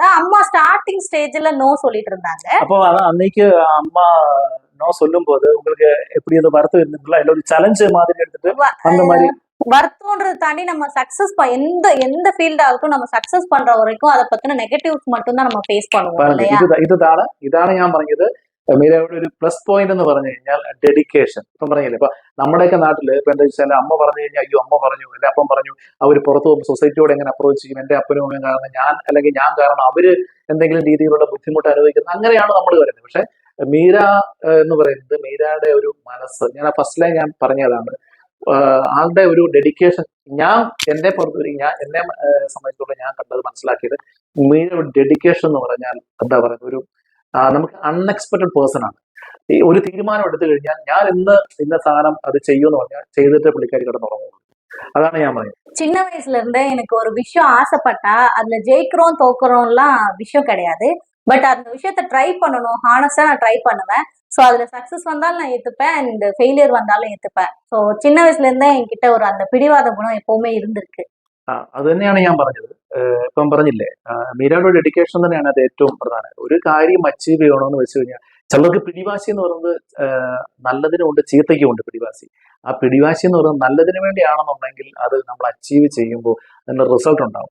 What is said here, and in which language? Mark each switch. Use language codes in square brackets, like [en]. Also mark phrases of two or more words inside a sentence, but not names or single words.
[ta] அம்மா ஸ்டார்டிங் ஸ்டேஜ்ல நோ சொல்லிட்டு இருந்தாங்க. அப்போ அன்னைக்கு அம்மா நோ சொல்லும் போது உங்களுக்கு எப்படி அது வருத்தம் இருந்துங்களா? இல்ல ஒரு சேலஞ்ச் மாதிரி எடுத்துட்டு அந்த மாதிரி? வருத்தம்ன்றது தாண்டி நம்ம சக்சஸ் எந்த எந்த ஃபீல்ட் ஆகட்டும் நம்ம சக்சஸ் பண்ற வரைக்கும் அதை பத்தின நெகட்டிவ்ஸ் மட்டும் தான் நம்ம ஃபேஸ் பண்ணுவோம். [ml] ഇതാണ് ഞാൻ പറഞ്ഞത്. മീരയുടെ ഒരു [en] plus point [ml] എന്ന് പറഞ്ഞു കഴിഞ്ഞാൽ ഡെഡിക്കേഷൻ. ഇപ്പം പറഞ്ഞില്ലേ, ഇപ്പൊ നമ്മുടെയൊക്കെ നാട്ടില് ഇപ്പൊ എന്താ വെച്ചാൽ അമ്മ പറഞ്ഞു കഴിഞ്ഞാൽ അയ്യോ അമ്മ പറഞ്ഞു, എന്റെ അപ്പം പറഞ്ഞു, അവർ പുറത്തു പോകുമ്പോൾ സൊസൈറ്റിയോട് എങ്ങനെ അപ്രോച്ച് ചെയ്യും, എന്റെ അപ്പനും അമ്മയും കാരണം ഞാൻ അല്ലെങ്കിൽ ഞാൻ കാരണം അവര് എന്തെങ്കിലും രീതിയിലുള്ള ബുദ്ധിമുട്ട് അനുഭവിക്കുന്നത്, അങ്ങനെയാണ് നമ്മൾ വരുന്നത്. പക്ഷെ മീര എന്ന് പറയുന്നത് മീരയുടെ ഒരു മനസ്സ്, ഞാൻ ആ [en] first line [ml] ഞാൻ പറഞ്ഞതാണ്, ആളുടെ ഒരു ഡെഡിക്കേഷൻ. ഞാൻ എന്നെ സംബന്ധിച്ചിടത്തോളം ഞാൻ കണ്ടത് മനസ്സിലാക്കിയത് മീരയുടെ ഡെഡിക്കേഷൻ എന്ന് പറഞ്ഞാൽ എന്താ പറയുക, ഒരു നമുക്ക് [en] unexpected person [ml] ആണ്. ഈ ഒരു തീരുമാനം എടുത്തു കഴിഞ്ഞാൽ ഞാൻ ഇന്ന സാധനം അത് ചെയ്യുമെന്ന് പറഞ്ഞാൽ ചെയ്തിട്ട് പുള്ളിക്കാരി കിടന്നുറങ്ങുള്ളൂ. அதான ഞാൻ പറയുന്നത്. [ta] சின்ன வயசுல இருந்தே எனக்கு ஒரு விஷயம் ஆசைப்பட்டா அதுல ஜெயிக்கிறோம் தோக்குறோம்லாம் விஷயம் கிடையாது. பட் அந்த விஷயத்த ட்ரை பண்ணணும், ஹானஸ்டா நான் ட்ரை பண்ணுவேன். ஸோ அதுல சக்சஸ் வந்தாலும் நான் ஏத்துப்பேன் அண்ட் ஃபெயிலியர் வந்தாலும் ஏத்துப்பேன். ஸோ சின்ன வயசுல இருந்தே என்கிட்ட ஒரு அந்த பிடிவாத குணம் எப்பவுமே இருந்திருக்கு. [ml] അത് തന്നെയാണ് ഞാൻ പറഞ്ഞത്. ഇപ്പം പറഞ്ഞില്ലേ, മീരയുടെ ഡെഡിക്കേഷൻ തന്നെയാണ് അത് ഏറ്റവും പ്രധാനം. ഒരു കാര്യം അച്ചീവ് ചെയ്യണമെന്ന് വെച്ച് കഴിഞ്ഞാൽ ചിലർക്ക് പിടിവാശി എന്ന് പറയുന്നത് നല്ലതിനുമുണ്ട് ചീത്തയ്ക്കുമുണ്ട് പിടിവാശി. ആ പിടിവാശി എന്ന് പറയുന്നത് നല്ലതിന് വേണ്ടിയാണെന്നുണ്ടെങ്കിൽ അത് നമ്മൾ അച്ചീവ് ചെയ്യുമ്പോൾ അതിന്റെ റിസൾട്ട് ഉണ്ടാവും.